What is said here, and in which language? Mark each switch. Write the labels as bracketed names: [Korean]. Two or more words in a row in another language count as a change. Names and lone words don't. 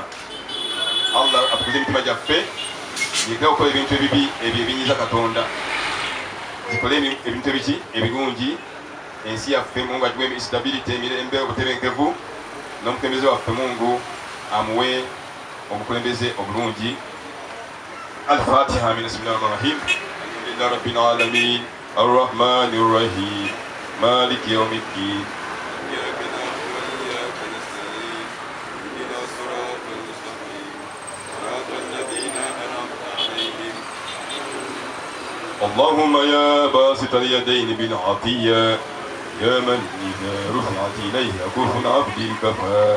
[Ganda] Allah atukuze emitima gyaffe yekera okukola ebintu ebibi ebyo ebinyiza Katonda, zikole ebintu ebiki ebirungi. Ensi yaffe Mungu agiwe stability, emirembe, obutebenkevu, n'omukulembeze waffe Mungu amuwe obukulembeze obulungi. [Arabic] Al-Fatiha. بسم الله الرحمن الرحيم. الحمد لله رب العالمين الرحمن الرحيم مالك يوم الدين. اللهم يا باسط اليدين بالعطية يا من إذا رفعت إليه أكف عبدي كفى